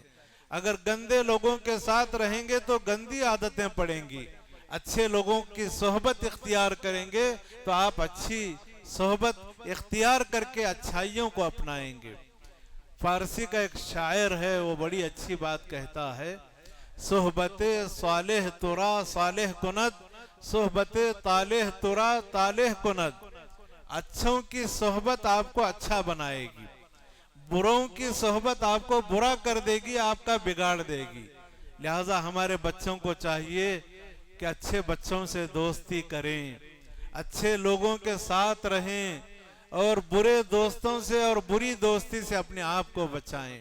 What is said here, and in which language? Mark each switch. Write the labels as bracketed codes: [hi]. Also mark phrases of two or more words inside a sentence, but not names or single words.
[ur] اگر گندے لوگوں کے ساتھ رہیں گے تو گندی عادتیں پڑیں گی، اچھے لوگوں کی صحبت اختیار کریں گے تو آپ اچھی صحبت اختیار کر کے اچھائیوں کو اپنائیں گے۔ فارسی کا ایک شاعر ہے، وہ بڑی اچھی بات کہتا ہے، [fa] صحبت صالح ترا صالح کند، صحبت طالح ترا طالح کند۔ [ur] اچھوں کی صحبت آپ کو اچھا بنائے گی، بروں کی صحبت آپ کو برا کر دے گی، آپ کا بگاڑ دے گی۔ لہٰذا ہمارے بچوں کو چاہیے کہ اچھے بچوں سے دوستی کریں، اچھے لوگوں کے ساتھ رہیں، اور برے دوستوں سے اور بری دوستی سے اپنے آپ کو بچائیں۔